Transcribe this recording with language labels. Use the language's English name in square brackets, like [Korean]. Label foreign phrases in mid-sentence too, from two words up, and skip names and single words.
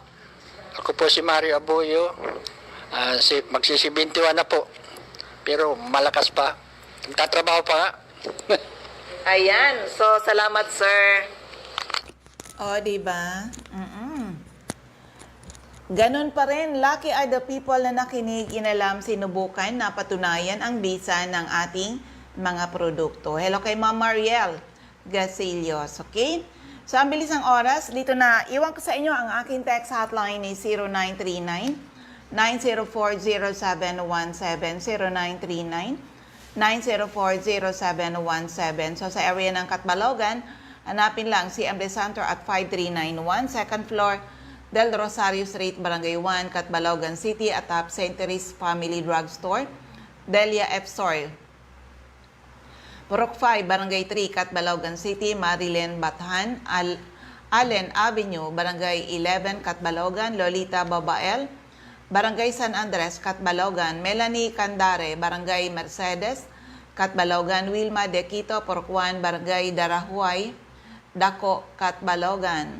[Filipino] Ako po si Mario Aboyo. Magsisi-21 na po. Pero malakas pa. Nagtatrabaho pa nga. Ayan. So, salamat, sir. O, di ba? Ganun pa rin, [English] lucky are the people [Filipino] na nakinig, inalam, sinubukan, napatunayan ang bisa ng ating mga produkto. Hello kay Ma'am Mariel Gasilios, okay? So, ang bilis ng oras, dito na, iwan ko sa inyo ang aking [English] text hotline [Filipino] ni 0939-9040717, 0939-9040717. So, sa area ng Catbalogan, hanapin lang si Emre Santor at 5391, [English] second floor, Del Rosario Street, Barangay 1, Catbalogan City, atop St. Therese Family Drugstore, Delia F. Store. [Filipino] Purok 5, Barangay 3, Catbalogan City, Marilyn Bathan, Allen Avenue, Barangay 11, Catbalogan, Lolita Babael, Barangay San Andres, Catbalogan, Melanie Candare, Barangay Mercedes, Catbalogan, Wilma De Quito, Purok 1, Barangay Darahuay, Dako, Catbalogan.